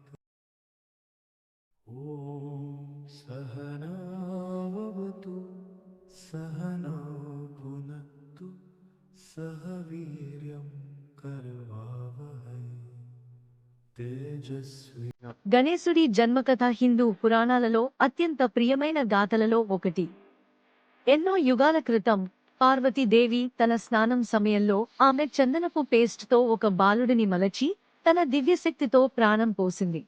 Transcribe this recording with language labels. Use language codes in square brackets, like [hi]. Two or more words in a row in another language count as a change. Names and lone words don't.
[sa] ॐ सहनावतु सहनौ भुनक्तु सह वीर्यं करवावहै। तेजस्वी [te] గణేశుడి జన్మకథ హిందూ పురాణాలలో అత్యంత ప్రియమైన గాథలలో ఒకటి. ఎన్నో యుగాల క్రితం పార్వతీదేవి తన స్నానం సమయంలో ఆమె చందనపు పేస్ట్తో ఒక బాలుడిని మలచి తన దివ్యశక్తితో ప్రాణం పోసింది.